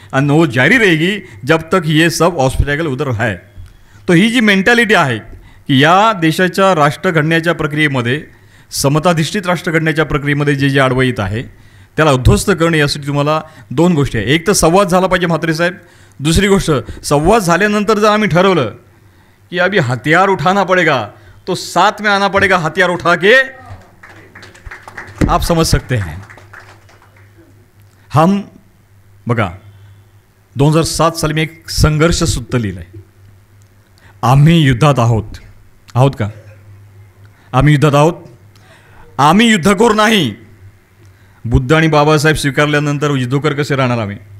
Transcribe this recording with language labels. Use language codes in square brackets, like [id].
[hi] आणि वो जारी रहेगी जब तक ये सब ऑब्स्टॅकल उधर है. [mr] तो ही जी मेंटॅलिटी आहे की या देशाच्या राष्ट्र घडण्याच्या प्रक्रियेमध्ये, समताधिष्ठित राष्ट्र घडण्याच्या प्रक्रियेमध्ये जे जे आडवं येत आहे त्याला उद्ध्वस्त करणे, यासाठी तुम्हाला 2 गोष्टी आहे. एक तर संवाद झाला पाहिजे म्हात्रे साहेब. दुसरी गोष्ट, संवाद झाल्यानंतर जर आम्ही ठरवलं कि [hi] अभी हथियार उठाना पड़ेगा तो साथ में आना पड़ेगा, हथियार उठा के आप समझ सकते हैं. [mr] हम बघा 2007 साली मी एक संघर्ष सूत्र लिहिलं आहे. आम्ही युद्धात आहोत का? आम्ही युद्धात आहोत. आम्ही युद्धखोर नाही. बुद्ध आणि बाबासाहेब स्वीकारल्यानंतर युद्धखोर कसे राहणार आम्ही?